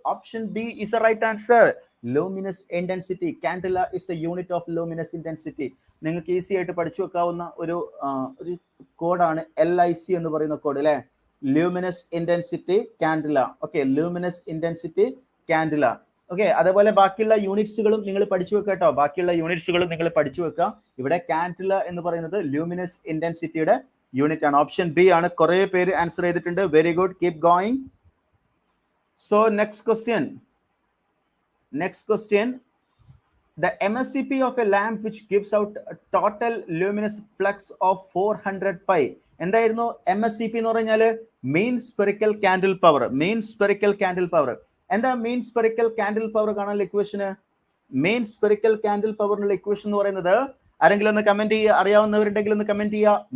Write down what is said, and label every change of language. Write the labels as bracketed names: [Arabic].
[English] Option B is the right answer. Luminous intensity. Candela is the unit of luminous intensity. [Malayalam] നിങ്ങൾക്ക് easy ആയിട്ട് പഠിച്ചു വെക്കാവുന്ന ഒരു കോഡാണ് LIC എന്ന് പറയുന്ന കോഡ് അല്ലേ? [English] luminous intensity candela. Okay, luminous intensity candela. [Malayalam] Okay, അതേപോലെ ബാക്കിയുള്ള യൂണിറ്റ്സുകളും നിങ്ങൾ പഠിച്ചു വെക്കുക കേട്ടോ. ബാക്കിയുള്ള യൂണിറ്റ്സുകളും നിങ്ങൾ പഠിച്ചു വെക്കുക. ഇവിടെ കാൻഡില എന്ന് പറയുന്നത് ലൂമിനസ് ഇന്റൻസിറ്റിയുടെ യൂണിറ്റ് ആണ്. ഓപ്ഷൻ ബി ആണ്. കുറെ പേര് ആൻസർ ചെയ്തിട്ടുണ്ട്. Very good, keep going. So next question, [English] the MSCP of a lamp which gives out a total luminous flux of 400 pi. [Malayalam] എന്തായിരുന്നു MSCP എന്ന് പറഞ്ഞാൽ? Main spherical candle power. Main spherical candle power. എന്താ main spherical candle power കാണാനുള്ള ഇക്വേഷന്? Main spherical candle പവറിനുള്ള equation എന്ന് പറയുന്നത് ആരെങ്കിലും ഒന്ന് comment ചെയ്യുക. അറിയാവുന്നവരുണ്ടെങ്കിൽ ഒന്ന് കമന്റ് ചെയ്യുക.